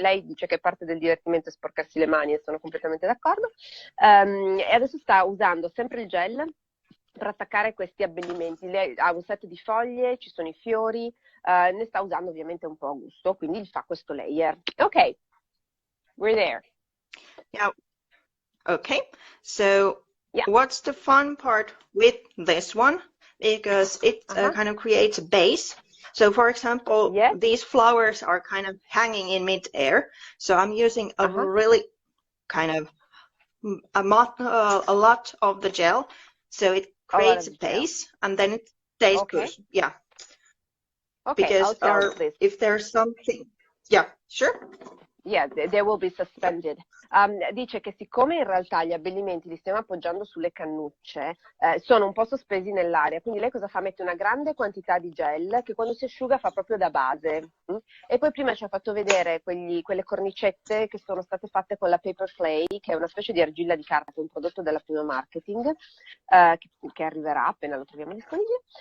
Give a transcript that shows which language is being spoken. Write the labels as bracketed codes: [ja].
[it] Lei dice che parte del divertimento è sporcarsi le mani e sono completamente d'accordo. E adesso sta usando sempre il gel per attaccare questi abbellimenti. Lei ha un set di foglie, ci sono i fiori, ne sta usando ovviamente un po' a gusto, quindi fa questo layer. Ok. [en] We're there. Yeah. Okay. So Yeah. what's the fun part with this one? Because it kind of creates a base. So for example, Yes. these flowers are kind of hanging in mid-air. So I'm using a really kind of a lot of the gel. So it creates a base and then it stays put. Yeah. Okay, Because I'll tell this. if there's something, yeah, sure. Yeah, they will be suspended. [it] Dice che siccome in realtà gli abbellimenti li stiamo appoggiando sulle cannucce, sono un po' sospesi nell'aria, quindi lei cosa fa? Mette una grande quantità di gel che quando si asciuga fa proprio da base. E poi prima ci ha fatto vedere quelle cornicette che sono state fatte con la paper clay, che è una specie di argilla di carta, un prodotto della Prima Marketing, che arriverà appena lo troviamo disponibile.